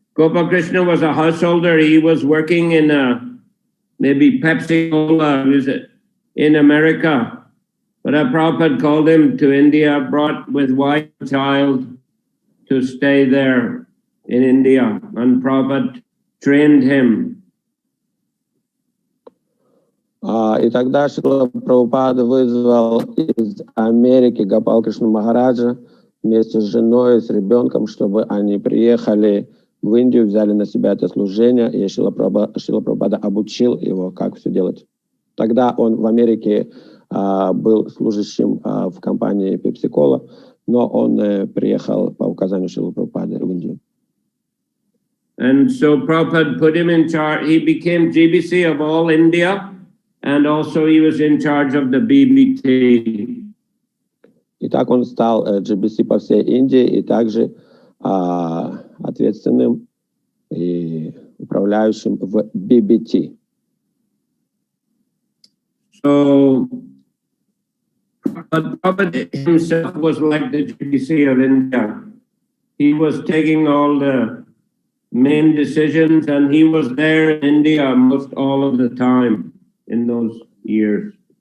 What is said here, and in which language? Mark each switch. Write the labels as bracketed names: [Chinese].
[English] Gopal Krishna was a householder. He was working in maybe Pepsi Cola in America. But Prabhupada called him to India, brought with wife and child to stay there in India. And Prabhupada trained him. [Russian] И тогда Шрила Прабхупада вызвал из Америки Гопал Кришну Махараджа вместе с женой, с ребенком, чтобы они приехали в Индию, взяли на себя это служение, и Шрила Прабхупада обучил его, как все делать. Тогда он в Америке был служащим в компании Pepsi Cola, но он приехал по указанию Шрилы Прабхупады в Индию. [English] And so Prabhupada put him in charge. He became GBC of all India, and also he was in charge of the BBT. [Russian] И так он стал GBC по всей Индии и также ответственным и управляющим в BBT. [English] So Prabhupada himself was like the GBC of India. He was taking all the main decisions, and he was there in India most all of the time in those years.